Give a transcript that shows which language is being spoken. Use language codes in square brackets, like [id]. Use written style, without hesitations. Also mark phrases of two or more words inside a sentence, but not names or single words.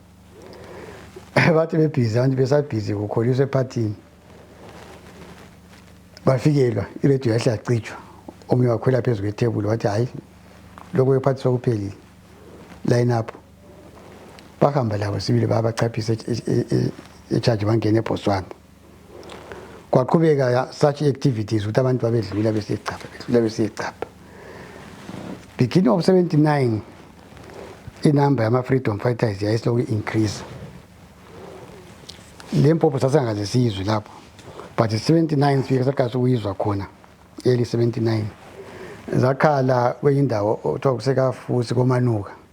[nd] Bathi bebhizi abantu besabhizi kukholiswa ephathini bafikelwa iradio yahle yacitshwa. Omunye wakhwela phezu kwethebuli wathi hayi lokho ephathi sokuphelile line up. Bahamba labo sibili babachaphisa eCharge bangena eBotswana. Kwaqhubeka [en] such activities [nd] ukuthi abantu babedlula besiyechapha. [en] Beginning of 79 [nd] inamba yama- [en] freedom fighters [nd] yayisilokhu increase. Le mpompo sasingaze siyizwe lapho but 79 sifike sakwazi ukuyizwa khona early 79 zakhala kwenye indawo othiwa kusekaFusi koManuka.